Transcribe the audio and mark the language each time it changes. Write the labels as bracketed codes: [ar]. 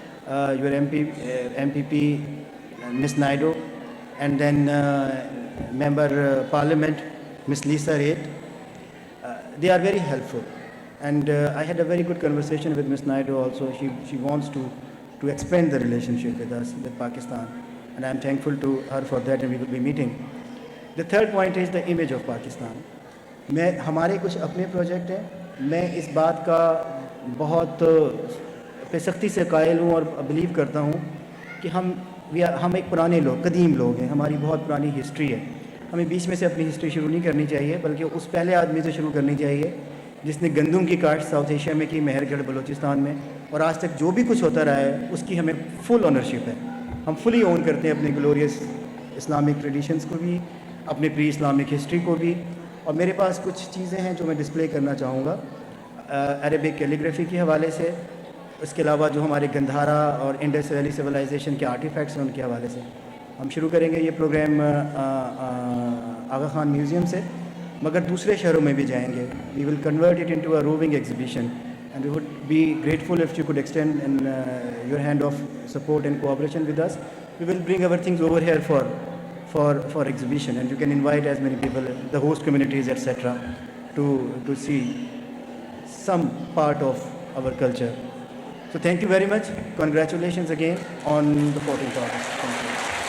[en] Your MPP Ms. Naidu, and then Member Parliament Ms. Lisa Reid. They are very helpful, and I had a very good conversation with Ms. Naidu also. She wants to expand the relationship with us, with Pakistan, and I am thankful to her for that, and we will be meeting. The third point is the image of Pakistan. [ur] ہمارے کچھ اپنے project ہیں. میں اس بات کا بہت سختی سے قائل ہوں اور بلیو کرتا ہوں کہ ہم ایک پرانے لوگ, قدیم لوگ ہیں. ہماری بہت پرانی ہسٹری ہے. ہمیں بیچ میں سے اپنی ہسٹری شروع نہیں کرنی چاہیے بلکہ اس پہلے آدمی سے شروع کرنی چاہیے جس نے گندم کی کاشت ساؤتھ ایشیا میں کی, مہر گڑھ بلوچستان میں, اور آج تک جو بھی کچھ ہوتا رہا ہے اس کی ہمیں فل آنرشپ ہے. ہم فلی اون کرتے ہیں اپنے گلوریس اسلامک ٹریڈیشنز کو بھی, اپنے پری اسلامک ہسٹری کو بھی. اور میرے پاس کچھ چیزیں ہیں جو میں ڈسپلے کرنا چاہوں گا عربک کیلیگرافی کے حوالے سے. اس کے علاوہ جو ہمارے گندھارا اور انڈس ویلی سویلائزیشن کے آرٹیفیکٹس ہیں ان کے حوالے سے ہم شروع کریں گے یہ پروگرام آغا خان میوزیم سے, مگر دوسرے شہروں میں بھی جائیں گے. [en] We will convert it into a roving exhibition and we would be grateful if you could extend your hand of support and cooperation with us. We will bring our things over here for exhibition, and you can invite as many people, the host communities, etc., to see some part of our culture. So thank you very much. Congratulations again on the 14th August. Thank you.